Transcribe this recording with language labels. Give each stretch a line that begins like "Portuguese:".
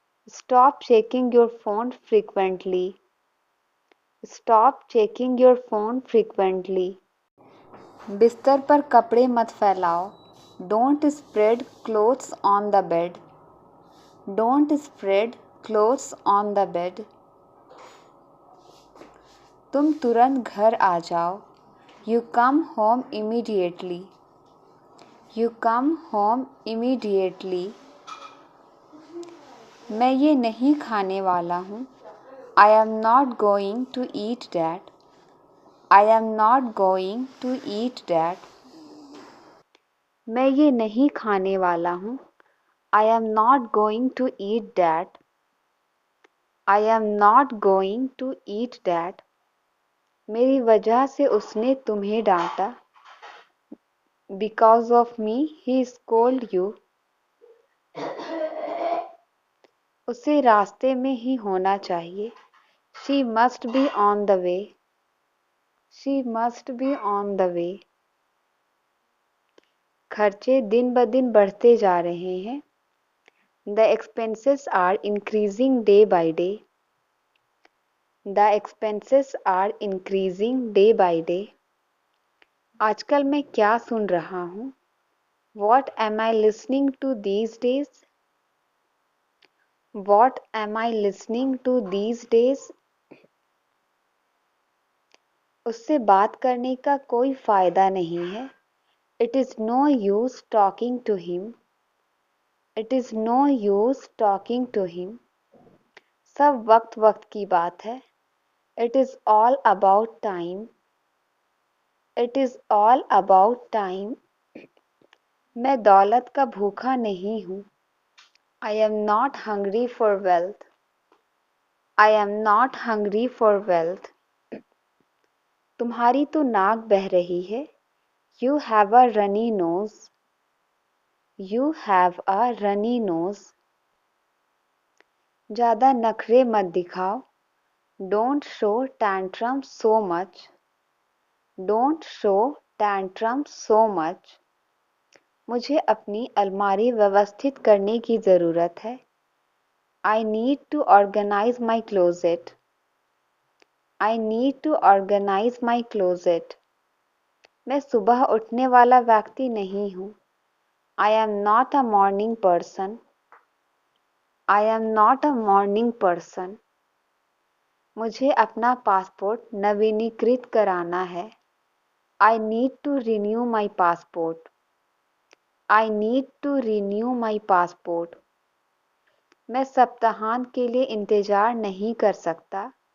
English: Stop checking your phone frequently. Stop checking your phone frequently.
Hindi: बिस्तर पर कपड़े मत फैलाओ।
English: Don't spread clothes on the bed. Don't spread clothes on the bed.
Hindi: तुम तुरंत घर आ जाओ।
English: You come home immediately. You come home immediately.
Hindi: मैं ये नहीं खाने वाला हूँ।
English: I am not going to eat that. I am not going to eat that.
Hindi: मैं ये नहीं खाने वाला हूँ।
English: I am not going to eat that. I am not going to eat that.
Hindi: मेरी वजह से उसने तुम्हें डांटा।
English: Because of me, he scolded you.
Hindi: उसे रास्ते में ही होना चाहिए।
English: She must be on the way. She must be on the way.
Hindi: खर्चे दिन ब दिन बढ़ते जा रहे हैं।
English: The expenses are increasing day by day. The expenses are increasing day by day.
Hindi: आजकल मैं क्या सुन रहा हूँ?
English: What am I listening to these days? What am I listening to these days?
Hindi: उससे बात करने का कोई फ़ायदा नहीं है।
English: It is no use talking to him. It is no use talking to him.
Hindi: सब वक्त वक्त की बात है।
English: It is all about time. It is all about time.
Hindi: मैं दौलत का भूखा नहीं हूँ।
English: I am not hungry for wealth. I am not hungry for wealth.
Hindi: तुम्हारी तो नाक बह रही है।
English: You have a runny nose. You have a runny nose.
Hindi: ज़्यादा नखरे मत दिखाओ।
English: Don't show tantrum so much. Don't show tantrum so much.
Hindi: मुझे अपनी अलमारी व्यवस्थित करने की ज़रूरत है।
English: I need to organize my closet. I need to organize my closet.
Hindi: मैं सुबह उठने वाला व्यक्ति नहीं हूँ।
English: I am not a morning person. I am not a morning person.
Hindi: मुझे अपना पासपोर्ट नवीनीकृत कराना है।
English: I need to renew my passport. I need to renew my passport.
Hindi: मैं सप्ताहांत के लिए इंतज़ार नहीं कर सकता।